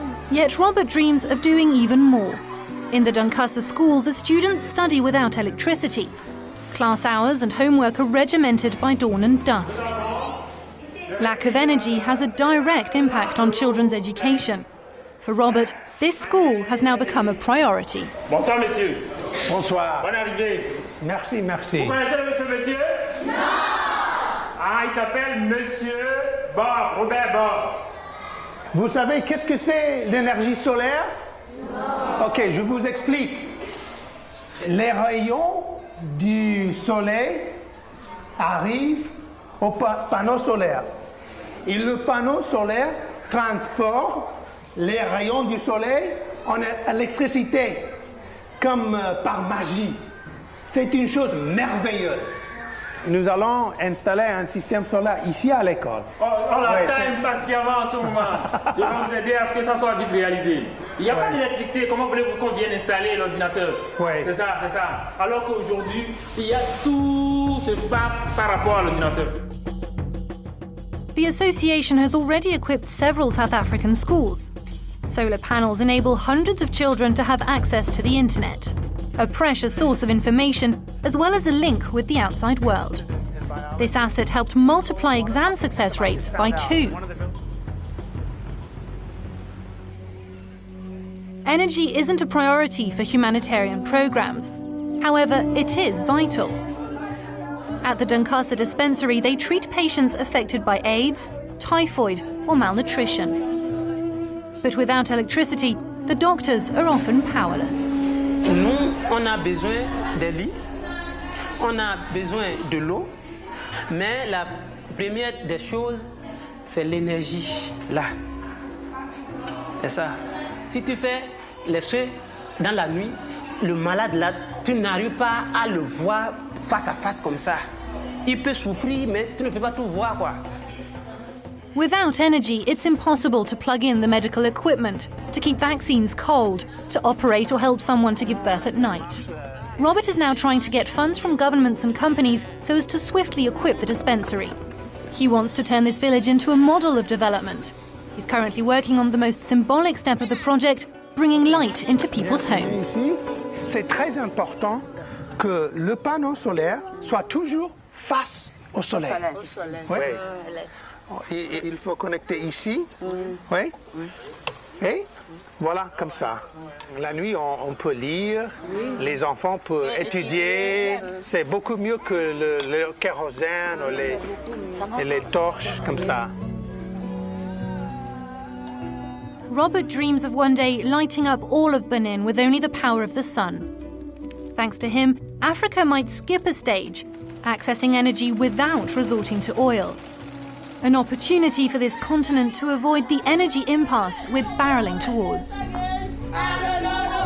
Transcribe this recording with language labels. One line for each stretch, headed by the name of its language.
English: Yet Robert dreams of doing even more. In the Dunkassa school, the students study without electricity. Class hours and homework are regimented by dawn and dusk. Lack of energy has a direct impact on children's education. For Robert, this school has now become a priority.
French: Bonsoir, messieurs. Bonsoir. Bonne arrivée. Merci, merci. Vous connaissez ce monsieur? Non! Ah, il s'appelle Monsieur Bord, Robert Bord. Vous savez qu'est-ce que c'est l'énergie solaire? Non. Ok, je vous explique. Les rayons du soleil arrivent au panneau solaire. Et le panneau solaire transforme les rayons du soleil en électricité. comme par magie. C'est une chose merveilleuse. Nous allons installer un système solaire ici à l'école. On l'attend impatiemment en ce moment. Je vais vous aider à ce que ça soit vite réalisé. Il n'y a pas d'électricité, comment voulez-vous qu'on vienne installer l'ordinateur? C'est ça, c'est ça. Alors qu'aujourd'hui, il y a tout se passe par rapport à l'ordinateur.
English: The association has already equipped several South African schools. Solar panels enable hundreds of children to have access to the internet, a precious source of information, as well as a link with the outside world. This asset helped multiply exam success rates by 2. Energy isn't a priority for humanitarian programs. However, it is vital. At the Dunkasa dispensary, they treat patients affected by AIDS, typhoid, or malnutrition. But without electricity, the doctors are often powerless.
French: Nous, on a besoin des lits, on a besoin de l'eau, mais la première des choses, c'est l'énergie, là. C'est ça. Si tu fais les soins dans la nuit, le malade là, tu n'arrives pas à le voir face à face comme ça. Il peut souffrir, mais tu ne peux pas tout voir, quoi.
English: Without energy, it's impossible to plug in the medical equipment, to keep vaccines cold, to operate or help someone to give birth at night. Robert is now trying to get funds from governments and companies so as to swiftly equip the dispensary. He wants to turn this village into a model of development. He's currently working on the most symbolic step of the project, bringing light into people's homes.
French: Ici, c'est très important que le panneau solaire soit toujours face au soleil. Ouais. Il faut connecter ici, oui. Et voilà, comme ça. La nuit, on peut lire, les enfants peuvent étudier. C'est beaucoup mieux que le kérosène ou les torches, comme ça.
English: Robert dreams of one day lighting up all of Benin with only the power of the sun. Thanks to him, Africa might skip a stage, accessing energy without resorting to oil. An opportunity for this continent to avoid the energy impasse we're barreling towards.